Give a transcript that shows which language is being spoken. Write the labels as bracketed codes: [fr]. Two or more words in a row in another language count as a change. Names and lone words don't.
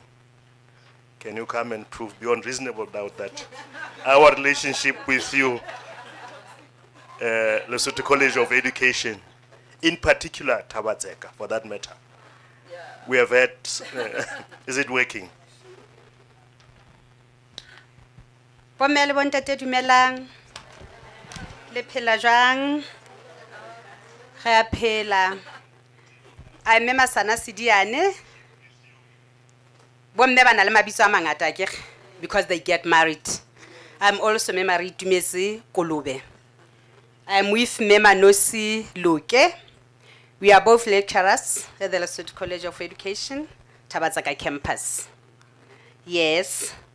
[en] Can you come and prove beyond reasonable doubt that our relationship with you, Lesotho College of Education, in particular Tabatseka, for that matter, we have had, is it working? [st] Bomme le bontate dumelang. Le phela jwang? Re a phela. A mme Masana Sidiane. Bomme ba na le mabitso a mangata akere [en] because they get married. I'm also married to Tumesi Kolobe. I'm with Mema Nosi Luke. We are both lecturers at the Lesotho College of Education, Tabatseka campus. Yes.